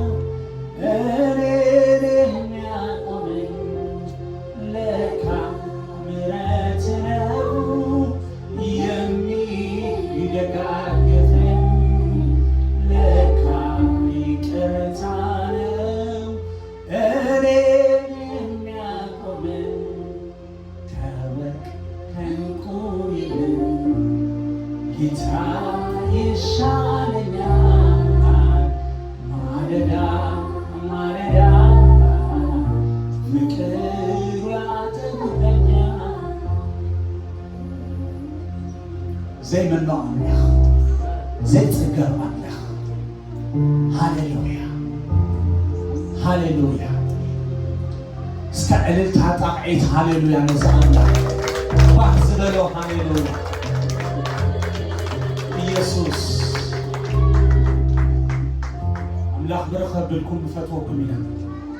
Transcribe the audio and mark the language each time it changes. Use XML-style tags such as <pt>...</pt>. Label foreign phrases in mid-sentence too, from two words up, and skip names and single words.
<am>እኔን የሚያቆመኝ ለካ ምሕረት ነው የሚደጋግፈኝ ለካ ይቅርታ ነው እኔን የሚያቆመኝ ከወርቅ ከዕንቁ ይልቅ ጌታ ይሻለኛል ማለዳ ማለዳ ፍቅሩ ያጠግበኛል</am> <ti>ዘይመኖ ኣምላኽ ዘይጽገብ ኣምላኽ ሃሌሉያ ሃሌሉያ እስከ ዕልልታ ጣቕዒት ሃሌሉያ ነዚ ኣምላኽ ባህ ዝበሎ ሃሌሉያ ኢየሱስ ኣምላኽ ብረኸብ ብልኩም ንፈትወኩም ኢና</ti>